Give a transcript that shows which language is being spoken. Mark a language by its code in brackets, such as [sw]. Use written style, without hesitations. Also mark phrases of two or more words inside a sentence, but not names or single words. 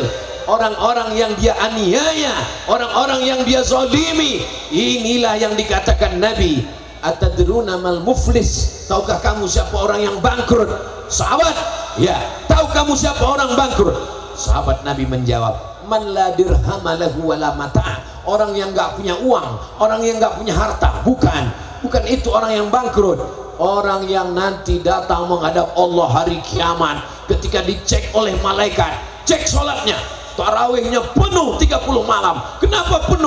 [id] Orang-orang yang dia aniaya, orang-orang yang dia zalimi, inilah yang dikatakan Nabi, [ar] أتدرون ما المفلس, [id] tahukah kamu siapa orang yang bangkrut? Sahabat, ya, tahu kamu siapa orang bangkrut? Sahabat Nabi menjawab, [ar] من لا درهم له ولا متاع', [id] orang yang enggak punya uang, orang yang enggak punya harta. Bukan itu orang yang bangkrut. Orang yang nanti datang menghadap Allah hari kiamat, ketika dicek oleh malaikat, cek sholatnya, tarawihnya penuh 30 malam. Kenapa penuh?